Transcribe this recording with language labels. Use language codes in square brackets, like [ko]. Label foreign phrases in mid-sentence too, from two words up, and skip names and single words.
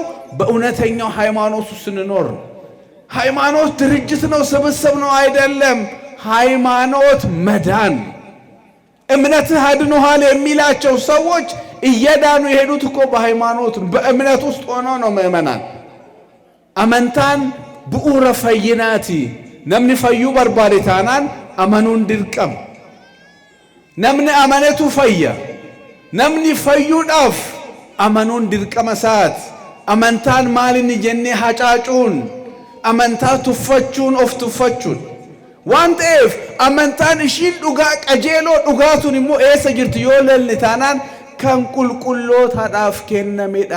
[am] በእውነተኛው ሃይማኖት ውስጥ ስንኖር ሃይማኖት ድርጅት ነው ስብስብ ነው አይደለም ሃይማኖት መዳን እምነትህ አድኖሃል የሚላቸው ሰዎች እየዳኑ የሄዱት እኮ በሃይማኖት በእምነት ውስጥ ሆኖ ነው ምእመናን አመንታን ብኡረ ፈይናቲ [om] namni fayyuu barbaade taanaan amanuun dirqama. namni amanetu fayya. namni fayyuudhaaf amanuun dirqama isaati. amantaan maalinni jennee hacaacuun, amantaa tuffachuun of tuffachuun waan ta'eef amantaan ishiin dhugaa qajeeloo dhugaatuun immoo eessa jirti yoo laalne taanaan kan qulqullootaadhaaf kennamedha.